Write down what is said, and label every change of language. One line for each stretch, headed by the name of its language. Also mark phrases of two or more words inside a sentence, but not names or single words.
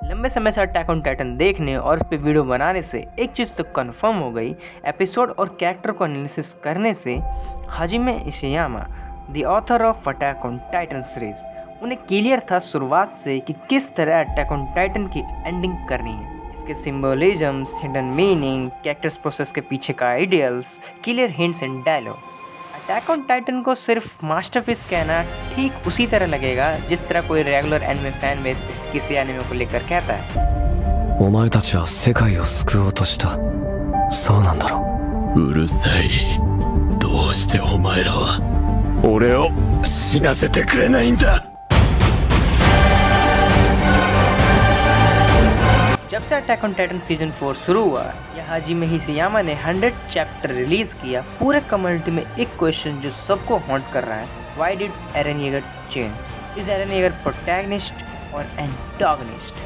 Hindi: समय से अटैक ऑन टाइटन देखने और उस पर वीडियो बनाने से एक चीज़ तो कंफर्म हो गई, एपिसोड और कैरेक्टर को एनालिसिस करने से हाजिमे इशियामा,
English: the author of Attack on Titan series,
Hindi: उन्हें क्लियर था शुरुआत से कि किस तरह अटैक ऑन टाइटन की एंडिंग करनी है।
English: इसके symbolisms, hidden meaning, characters process
Hindi: के पीछे का
English: ideals, clear hints and dialogue.
Hindi: अटैक ऑन टाइटन को सिर्फ मास्टरपीस कहना ठीक उसी तरह लगेगा जिस तरह कोई
English: regular anime fan base
Hindi: किसी एनिमे को लेकर कहता है।
Japanese: お前たちは世界を救おうとした。そうなんだろう。うるさい。どうしてお前らは俺を死なせてくれないんだ。
Hindi: जब से अटैक ऑन टाइटन सीजन 4 शुरू हुआ, या हाजिमे इशियामा ने 100
English: chapter release
Hindi: किया, पूरे कम्युनिटी में एक क्वेश्चन जो सबको हॉन्ट कर रहा है,
English: why did Eren Yeager change? is Eren Yeager protagonist और एंटागनिस्ट?